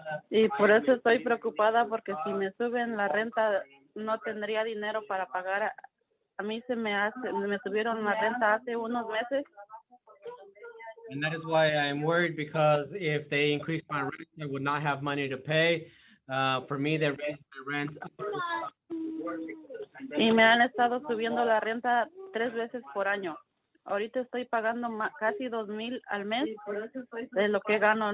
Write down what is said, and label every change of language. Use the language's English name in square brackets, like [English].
[Spanish] Y por eso estoy preocupada porque si me suben la renta no tendría dinero para pagar. A mí me subieron la renta hace unos meses. [English] And that is why I'm worried, because if they increase my rent, I would not have money to pay. For me, they raised my rent. [Spanish] Y me han estado subiendo la renta 3 veces por año. Ahorita estoy pagando casi 2,000 al mes de lo que gano.